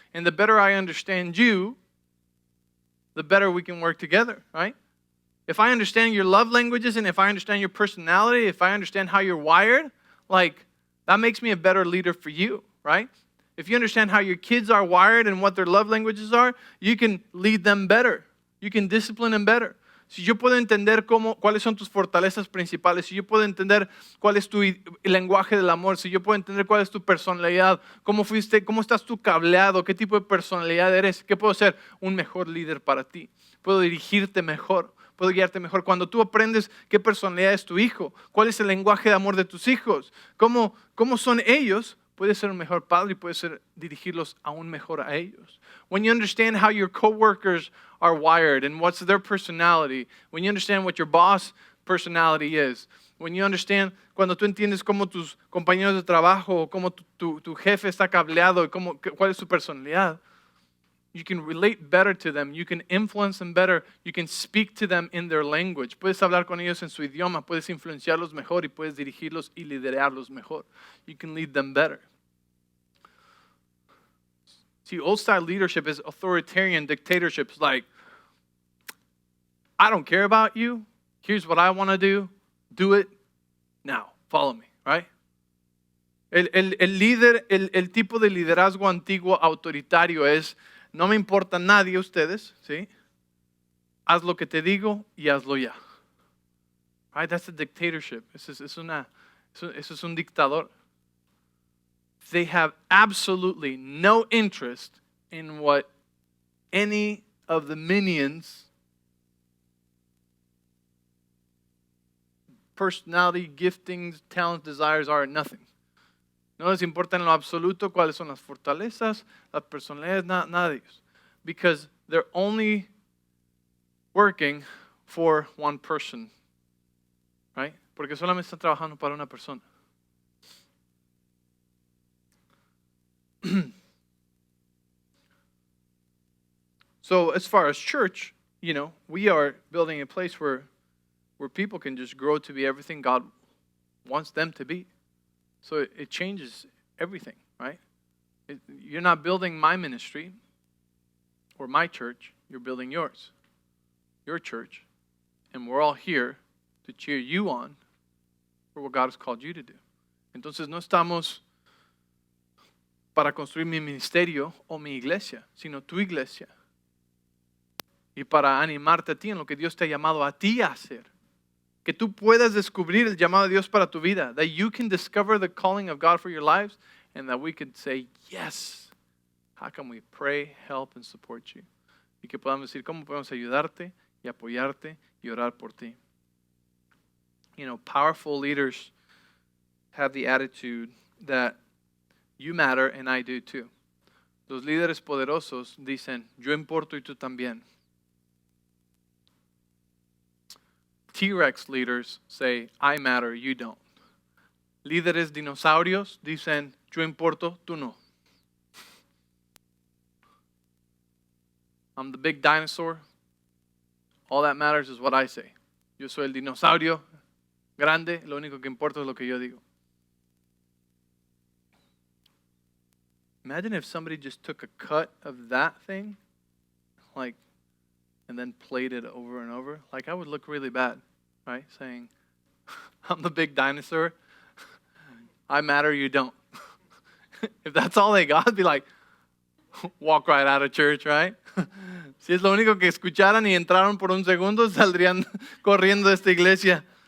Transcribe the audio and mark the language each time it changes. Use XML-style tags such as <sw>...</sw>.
<en>And the better I understand you, the better we can work together, right? If I understand your love languages and if I understand your personality, if I understand how you're wired, that makes me a better leader for you, right? If you understand how your kids are wired and what their love languages are, you can lead them better. You can discipline them better.</en> <es>Si yo puedo entender cuáles son tus fortalezas principales, si yo puedo entender cuál es tu lenguaje del amor, si yo puedo entender cuál es tu personalidad, cómo estás tú cableado, qué tipo de personalidad eres, ¿qué puedo ser? Un mejor líder para ti. Puedo dirigirte mejor, puedo guiarte mejor. Cuando tú aprendes qué personalidad es tu hijo, cuál es el lenguaje de amor de tus hijos, cómo son ellos, puedes ser un mejor padre y puedes dirigirlos aún mejor a ellos.</es> <en>When you understand how your coworkers are wired and what's their personality, when you understand what your boss personality is, when you understand,</en> <es>cuando tú entiendes cómo tus compañeros de trabajo, cómo tu jefe está cableado y cuál es su personalidad,</es> <en>You can relate better to them. You can influence them better. You can speak to them in their language.</en> <es>Puedes hablar con ellos en su idioma. Puedes influenciarlos mejor y puedes dirigirlos y liderarlos mejor.</es> <en>You can lead them better. See, old-style leadership is authoritarian dictatorships like, I don't care about you. Here's what I want to do. Do it now. Follow me, right?</en> <es>El tipo de liderazgo antiguo autoritario es, no me importa nadie ustedes, ¿sí? Haz lo que te digo y hazlo ya.</es> <en>Right? That's a dictatorship.</en> <es>Eso es un dictador.</es> <en>They have absolutely no interest in what any of the minions, personality, giftings, talents, desires are, nothing.</en> <es>No les importa en lo absoluto cuáles son las fortalezas, las personalidades, nada de ellos.</es> <en>Because they're only working for one person. Right?</en> <es>Porque solamente están trabajando para una persona.</es> <en>So as far as church, we are building a place where people can just grow to be everything God wants them to be. So it changes everything, right? You're not building my ministry or my church. You're building yours, your church. And we're all here to cheer you on for what God has called you to do.</en> <es>Entonces no estamos para construir mi ministerio o mi iglesia, sino tu iglesia. Y para animarte a ti en lo que Dios te ha llamado a ti a hacer. Que tú puedas descubrir el llamado de Dios para tu vida.</es> <en>That you can discover the calling of God for your lives. And that we can say, yes. How can we pray, help, and support you?</en> <es>Y que podamos decir, ¿cómo podemos ayudarte y apoyarte y orar por ti?</es> <en>Powerful leaders have the attitude that you matter and I do too.</en> <es>Los líderes poderosos dicen, yo importo y tú también.</es> <en>T-Rex leaders say, I matter, you don't.</en> <es>Líderes dinosaurios dicen, yo importo, tú no.</es> <en>I'm the big dinosaur. All that matters is what I say.</en> <es>Yo soy el dinosaurio grande, lo único que importa es lo que yo digo.</es> <en>Imagine if somebody just took a cut of that thing, and then played it over and over. I would look really bad, right? Saying, I'm the big dinosaur. I matter, you don't. If that's all they got, I'd be like, walk right out of church, right?</en> <es>Si es lo único que escucharan y entraron por un segundo, saldrían corriendo de esta iglesia.</es>